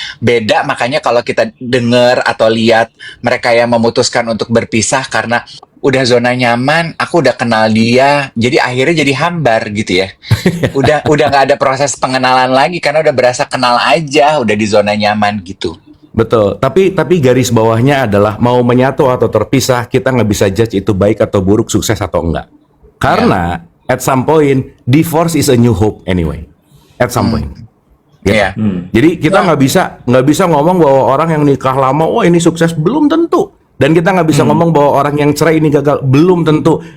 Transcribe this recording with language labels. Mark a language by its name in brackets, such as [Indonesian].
[Indonesian] Beda, makanya kalau kita dengar atau lihat mereka yang memutuskan untuk berpisah karena udah zona nyaman, aku udah kenal dia, jadi akhirnya jadi hambar gitu ya. Udah nggak ada proses pengenalan lagi karena udah berasa kenal aja, udah di zona nyaman gitu. Betul, tapi garis bawahnya adalah mau menyatu atau terpisah, kita nggak bisa judge itu baik atau buruk, sukses atau enggak. Karena [English] at some point, divorce is a new hope anyway. At some point. [Indonesian] Gitu. Iya. Jadi kita nggak bisa ngomong bahwa orang yang nikah lama, oh ini sukses, belum tentu. Dan kita nggak bisa ngomong bahwa orang yang cerai ini gagal, belum tentu.